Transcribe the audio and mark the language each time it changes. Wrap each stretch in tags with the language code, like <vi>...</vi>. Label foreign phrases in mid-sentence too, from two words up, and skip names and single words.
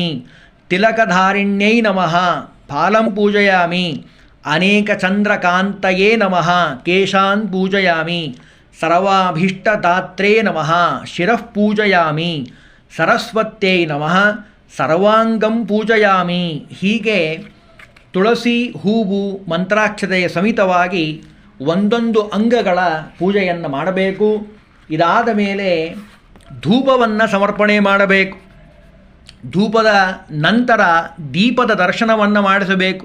<sa>ತಿಲಕಧಾರಿಣ್ಯೈ ನಮಃ ಫಾಲಂ ಪೂಜಯಾಮಿ. ಅನೇಕಚಂದ್ರಕಾಂತಯೇ ನಮಃ ಕೇಶಾನ್ ಪೂಜಯಾಮಿ. ಸರ್ವಾಭೀಷ್ಟದಾತ್ರೇ ನಮಃ ಶಿರಃ ಪೂಜಯಾಮಿ. ಸರಸ್ವತ್ಯೈ ನಮಃ ಸರ್ವಾಂಗಂ ಪೂಜಯಾಮಿ.</sa> <kn>ಹೀಗೆ ತುಳಸಿ ಹೂವು ಮಂತ್ರಾಕ್ಷತೆಯ ಸಮೇತವಾಗಿ ಒಂದೊಂದು ಅಂಗಗಳ ಪೂಜೆಯನ್ನು ಮಾಡಬೇಕು. ಇದಾದ ಮೇಲೆ ಧೂಪವನ್ನು ಸಮರ್ಪಣೆ ಮಾಡಬೇಕು. ಧೂಪದ ನಂತರ ದೀಪದ ದರ್ಶನವನ್ನು ಮಾಡಿಸಬೇಕು.</kn>